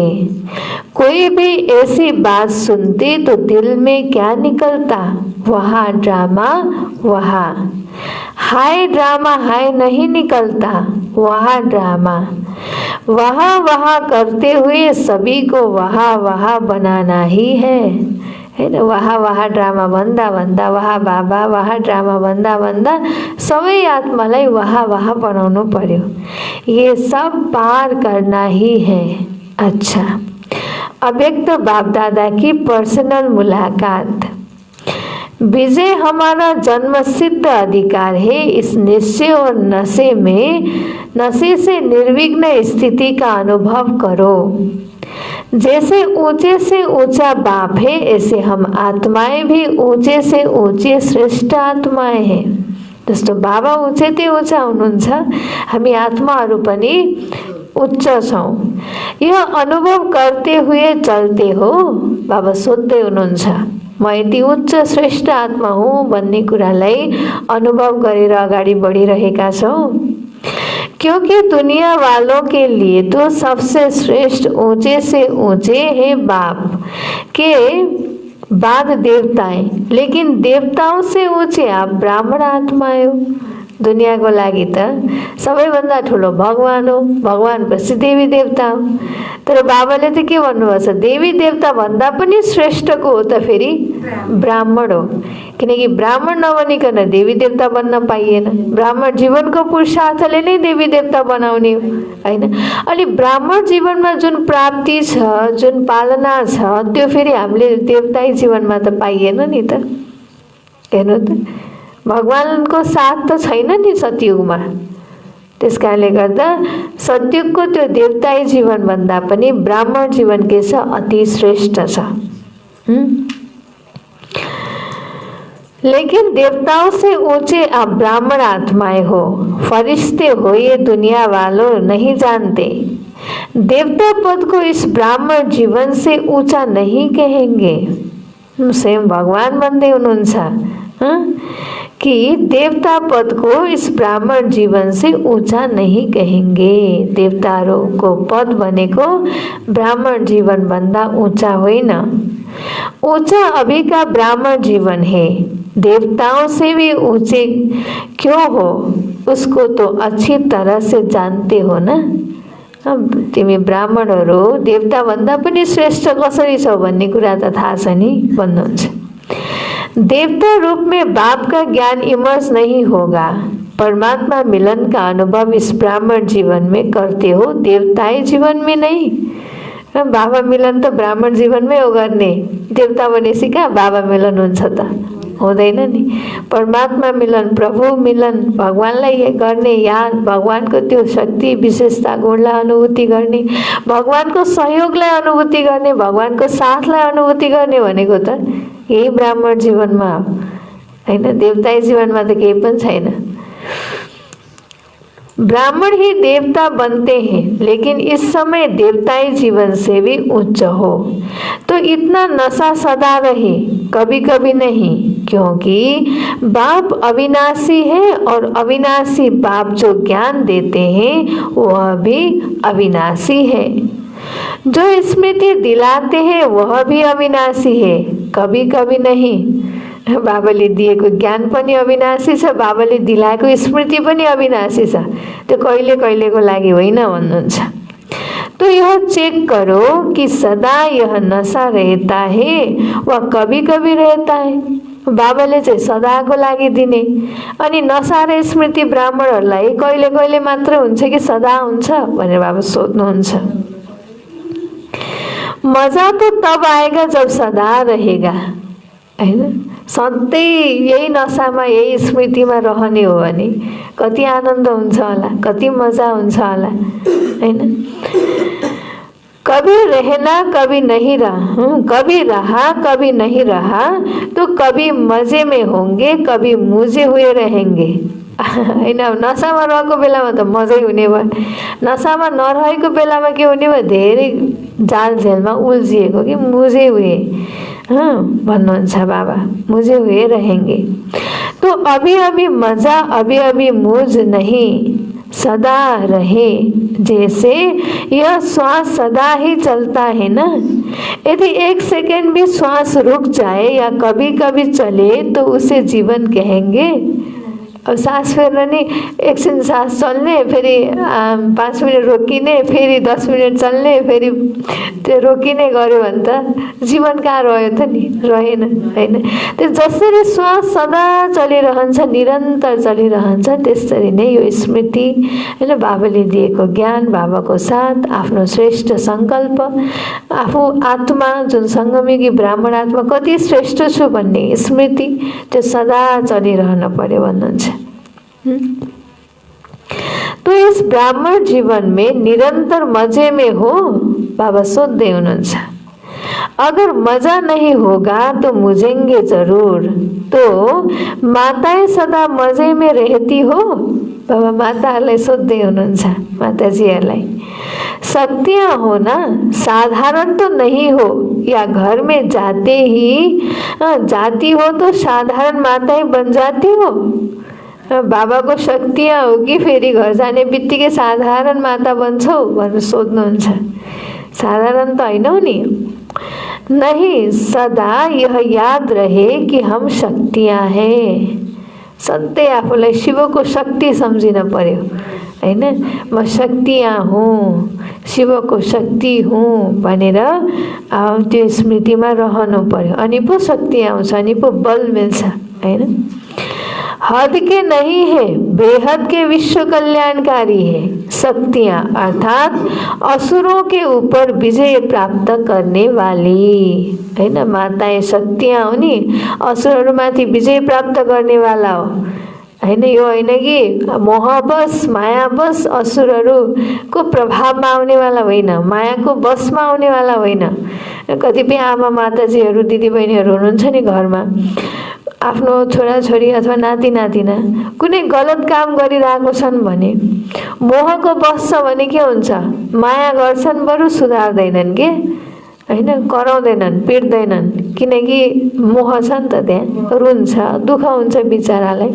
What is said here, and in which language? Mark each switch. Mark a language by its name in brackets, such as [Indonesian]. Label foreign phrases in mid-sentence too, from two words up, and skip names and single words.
[Hindi] कोई भी ऐसी बात सुनते तो दिल में क्या निकलता, वहाँ ड्रामा वहाँ हाय, ड्रामा हाय नहीं निकलता, वहाँ ड्रामा वहाँ वहाँ करते हुए सभी को वहाँ वहाँ बनाना ही है ना। [Nepali] वहाँ वहाँ ड्रामा भन्दा भन्दा वहाँ बाबा, वहाँ ड्रामा भन्दा भन्दा सबै आत्मालाई वहाँ वहाँ बनाउनु पर्यो। [Hindi] ये सब पार करना ही है। अच्छा, अव्यक्त बाप दादा की पर्सनल मुलाकात। विजय हमारा जन्म सिद्ध अधिकार है। इस निश्चय और नशे से निर्विघ्न स्थिति का अनुभव करो। जैसे ऊंचे से ऊंचा बाप है, ऐसे हम आत्माएं भी ऊंचे से ऊंचे श्रेष्ठ आत्माएं हैं। [Nepali] जस्तो बाबा [Hindi] ऊंचे ते ऊंचा [Nepali] हुनुहुन्छ, हामी आत्माहरू पनि उच्च छौं। [Hindi] यह अनुभव करते हुए चलते हो। [Nepali] बाबा सोध्दै हुनुहुन्छ, म यति उच्च श्रेष्ठ आत्मा हुँ भन्ने कुरालाई अनुभव गरेर अगाडि बढिरहेका छौं। [Hindi] क्योंकि दुनिया वालों के लिए तो सबसे श्रेष्ठ ऊंचे से ऊंचे है बाप के बाद देवताएं, लेकिन देवताओं से ऊंचे आप ब्राह्मण आत्माएं हो। [Nepali] दुनियाँको लागि त सबैभन्दा ठुलो भगवान हो, भगवानपछि देवी देवता हो। तर बाबाले त के भन्नुभएको छ, देवी देवता भन्दा पनि श्रेष्ठको हो त फेरि ब्राह्मण हो। किनकि ब्राह्मण नबनिकन देवी देवता बन्न पाइएन। ब्राह्मण जीवनको पुरुषार्थले नै देवी देवता बनाउने हो, हैन? अनि ब्राह्मण जीवनमा जुन प्राप्ति छ, जुन पालना छ, त्यो फेरि हामीले देवताई जीवनमा त पाइएन नि त। हेर्नु त, भगवानको साथ त छैन नि सतयुगमा। त्यसकारणले गर्दा सतयुगको त्यो देवताई जीवन भन्दा पनि ब्राह्मण जीवन के छ, अति श्रेष्ठ छ। [Hindi] लेकिन देवताओं से ऊंचे आप ब्राह्मण आत्माएं हो, फरिश्ते हो, ये दुनिया वालों नहीं जानते। देवता पद को इस ब्राह्मण जीवन से ऊंचा नहीं कहेंगे। [Nepali] स्वयं भगवान भन्दै हुनुहुन्छ [Hindi] कि देवता पद को इस ब्राह्मण जीवन से ऊंचा नहीं कहेंगे। [Nepali] देवतारों को पद भनेको ब्राह्मण जीवन भन्दा ऊंचा होइन। [Hindi] ऊंचा अभी का ब्राह्मण जीवन है। देवताओं से भी ऊंचे क्यों हो, उसको तो अच्छी तरह से जानते हो ना। [Nepali] अब तिमी ब्राह्मणहरू देवता भन्दा पनि श्रेष्ठ कसरी छौ भन्ने कुरा त थाहा छ नि भन्नुहुन्छ। [Hindi] देवता रूप में बाप का ज्ञान इमर्ज नहीं होगा। परमात्मा मिलन का अनुभव इस ब्राह्मण जीवन में करते हो, देवताई जीवन में नहीं। [Nepali] बाबा मिलन त ब्राह्मण जीवनमै हो गर्ने। देवता भनेपछि कहाँ बाबा मिलन हुन्छ त, हुँदैन नि। परमात्मा मिलन, प्रभु मिलन, भगवानलाई गर्ने याद, भगवानको त्यो शक्ति विशेषता गुणलाई अनुभूति गर्ने, भगवानको सहयोगलाई अनुभूति गर्ने, भगवानको साथलाई अनुभूति गर्ने भनेको त यही ब्राह्मण जीवनमा हो, हैन? देवताई जीवनमा त केही पनि छैन। [Hindi] ब्राह्मण ही देवता बनते हैं, लेकिन इस समय देवताई जीवन से भी उच्च हो तो इतना नशा सदा रहे, कभी कभी नहीं। क्योंकि बाप अविनाशी है और अविनाशी बाप जो ज्ञान देते हैं वह भी अविनाशी है। जो स्मृति दिलाते हैं वह भी अविनाशी है, कभी कभी नहीं। [Nepali] बाबाले दिएको ज्ञान पनि अविनाशी छ, बाबाले दिलाएको स्मृति पनि अविनाशी छ, त्यो कहिले कहिलेको लागि होइन भन्नुहुन्छ। [Hindi] तो यह चेक करो कि सदा यह नशा रहता है वा कभी कभी रहता है। [Nepali] बाबाले चाहिँ सदाको लागि दिने, अनि नशा र स्मृति ब्राह्मणहरूलाई कहिले कहिले मात्र हुन्छ कि सदा हुन्छ भनेर बाबा सोध्नुहुन्छ। [Hindi] मजा तो तब आएगा जब सदा रहेगा, [Nepali] हैन? सधैँ यही नशामा यही स्मृतिमा रहने हो भने कति आनन्द हुन्छ होला, कति मजा हुन्छ होला, हैन? [Hindi] कभी रहना कभी नहीं रहा, कभी रहा कभी नहीं रहा, तो कभी मजे में होंगे कभी मुझे हुए रहेंगे, [Nepali] हैन? नशामा रहेको बेलामा त मजै हुने भयो, नशामा नरहेको बेलामा के हुने भयो, धेरै जाल झेलमा उल्झिएको कि [Hindi] मुझे हुए [Nepali] भन्नुहुन्छ बाबा, [Hindi] मुझे हुए रहेंगे। तो अभी अभी मजा, अभी अभी मुझ नहीं, सदा रहे। जैसे यह श्वास सदा ही चलता है ना, यदि एक सेकंड भी श्वास रुक जाए या कभी कभी चले तो उसे जीवन कहेंगे? [Nepali] अब सास फेर्न नि एकछिन सास चल्ने, फेरि 5 मिनट रोकिने, फेरि 10 मिनट चल्ने, फेरि त्यो रोकिने गऱ्यो भने त जीवन कहाँ रह्यो त नि, रहेन होइन। त्यो जसरी श्वास सदा चलिरहन्छ, निरन्तर चलिरहन्छ, त्यसरी नै यो स्मृति होइन, बाबाले दिएको ज्ञान, बाबाको साथ, आफ्नो श्रेष्ठ सङ्कल्प, आफू आत्मा जुन सङ्गमयुगी ब्राह्मण आत्मा कति श्रेष्ठ छु भन्ने स्मृति, त्यो सदा चलिरहन पर्यो भन्नुहुन्छ। [Hindi] तो इस ब्राह्मण जीवन में निरंतर मजे में हो, [Nepali] बाबा सोध्दै हुनुहुन्छ। [Hindi] अगर मजा नहीं होगा तो मुझेंगे जरूर। तो माताएं सदा मजे में रहती हो, [Nepali] बाबा माताहरूलाई सोध्दै हुनुहुन्छ, माताजीहरूलाई। [Hindi] शक्तियाँ हो ना, साधारण तो नहीं हो, या घर में जाती हो तो साधारण माताएं बन जाती हो। [Nepali] बाबा को शक्तियाँ हो कि फेरि घर जाने बित्तिकै साधारण माता बन्छौ भनेर सोध्नुहुन्छ। साधारण त होइनौ नि। [Hindi] नहीं, सदा यह याद रहे कि हम शक्तियाँ हैं। [Nepali] सधैँ आफूलाई शिवको शक्ति सम्झिन पर्यो हैन। म शक्तियाँ हुँ, शिवको शक्ति हुँ भनेर त्यो स्मृतिमा रहनु पर्यो, अनि पो शक्ति आउँछ, अनि पो बल मिल्छ हैन। [Hindi] हद के नहीं है, बेहद के विश्व कल्याणकारी है। शक्तियाँ अर्थात असुरों के ऊपर विजय प्राप्त करने वाली हैन। [Nepali] माताएं शक्तियाँ हो नि, असुरहरूमाथि विजय प्राप्त गर्ने वाला हो हैन। यो होइन कि मोहबस मायाबस असुरहरूको प्रभावमा आउनेवाला होइन, मायाको बसमा आउनेवाला होइन। कतिपय आमा माताजीहरू दिदीबहिनीहरू हुनुहुन्छ नि घरमा, आफ्नो छोराछोरी अथवा नाति नातिना कुनै गलत काम गरिरहेको छन् भने मोहको बस छ भने के हुन्छ, माया गर्छन् बरु सुधार्दैनन् के हैन, कराउँदैनन्, पिट्दैनन्, किनकि मोह छ नि त त्यहाँ, रुन्छ, दुःख हुन्छ बिचरालाई।